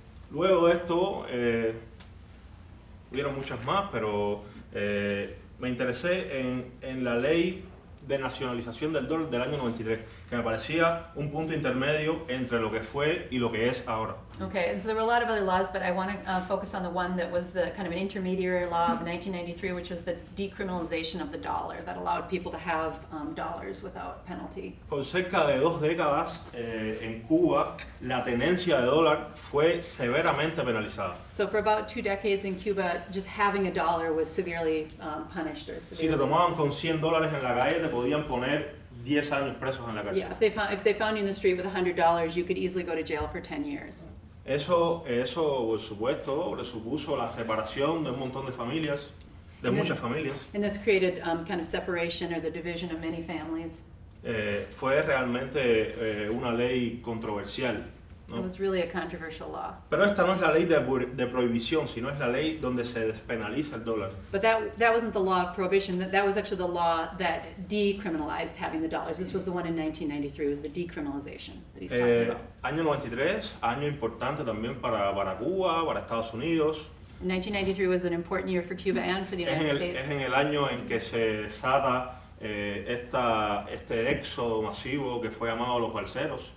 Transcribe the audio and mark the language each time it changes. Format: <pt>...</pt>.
<es>Luego de esto, hubieron muchas más, pero me interesé en la ley de nacionalización del dólar del año 93, que me parecía un punto intermedio entre lo que fue y lo que es ahora.</es> <en>Okay, and so there were a lot of other laws, but I want to focus on the one that was the kind of an intermediary law of 1993, which was the decriminalization of the dollar, that allowed people to have dollars without penalty.</en> <es>Por cerca de 2 décadas en Cuba, la tenencia de dólar fue severamente penalizada.</es> <en>So for about 2 decades in Cuba, just having a dollar was severely punished or</en> <es>Si te</es> <en>severely.</en> <es>tomaban con $100 en la calle, te podían poner 10 años presos en la cárcel.</es> <en>Yeah, if they found you in the street with $100, you could easily go to jail for 10 years.</en> <es>Eso, por supuesto, le supuso la separación de un montón de familias, de muchas familias.</es> <en>And this created kind of separation or the division of many families.</en> <es>Fue realmente una ley controversial.</es> <en>It</en> <es>¿no?</es> <en>was really a controversial law.</en> <es>Pero esta no es la ley de prohibición, sino es la ley donde se despenaliza el dólar.</es> <en>But that wasn't the law of prohibition. That was actually the law that decriminalized having the dollars. This was the one in 1993. It was the decriminalization that he's talking about.</en> <es>Año 93, año importante también para Cuba, para Estados Unidos.</es> <en>1993 was an important year for Cuba and for the United States.</en> <es>Es en el año en que se desata este éxodo masivo que fue llamado los balseros.</es>